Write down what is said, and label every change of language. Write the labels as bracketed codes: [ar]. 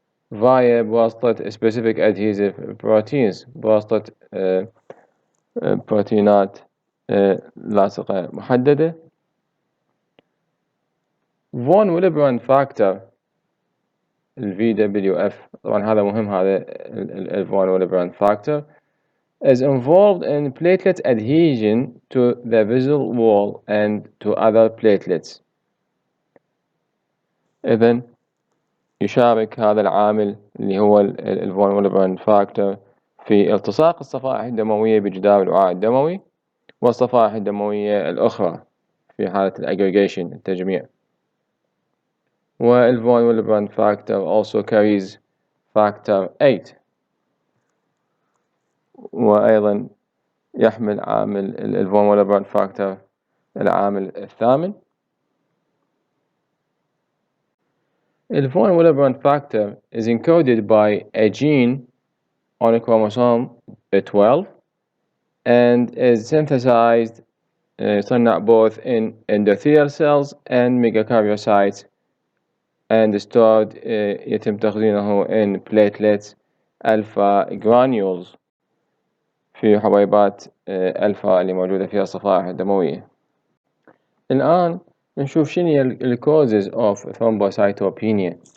[ar] بواسطة [en] specific adhesive proteins [ar] بواسطة بروتينات لاصقة محددة. [en] von Willebrand factor VWF [ar] طبعا هذا مهم، هذا [en] von Willebrand factor is involved in platelet adhesion to the vessel wall and to other platelets. [ar] إذن يشارك هذا العامل اللي هو الفون ويلبراند فاكتور في التصاق الصفائح الدموية بجدار الوعاء الدموي والصفائح الدموية الأخرى في حالة الأجريجيشن التجميع. والفون ويلبراند فاكتور [en] also carries factor 8 [ar] وأيضا يحمل عامل الفون ويلبراند فاكتور العامل الثامن. [en] The von Willebrand factor is encoded by a gene on a chromosome 12 and is synthesized [ar] يصنع [en] both in endothelial cells and megakaryocytes and stored [ar] يتم تخزينه [en] in platelets alpha granules [ar] في حبيبات ألفا اللي موجودة فيها الصفائح الدموية. الآن نشوف شنو هي ال [en] causes of thrombocytopenia.